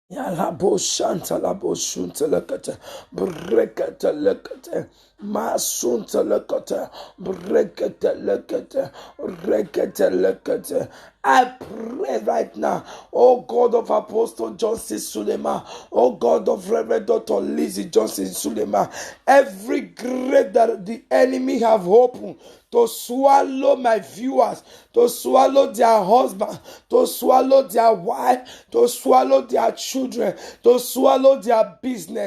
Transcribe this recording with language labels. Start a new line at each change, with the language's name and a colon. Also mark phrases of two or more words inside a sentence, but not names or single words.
English: Yalabo shanta labo shunta lakata brekata lakata masunta lakata brekata lakata rekata lakata. I pray right now, oh God of Apostle Johnson Suleiman, oh God of Reverend Dr. Lizzie Johnson Suleiman, every grave that the enemy have opened to swallow my viewers, to swallow their husband, to swallow their wife, to swallow their children, to swallow their business.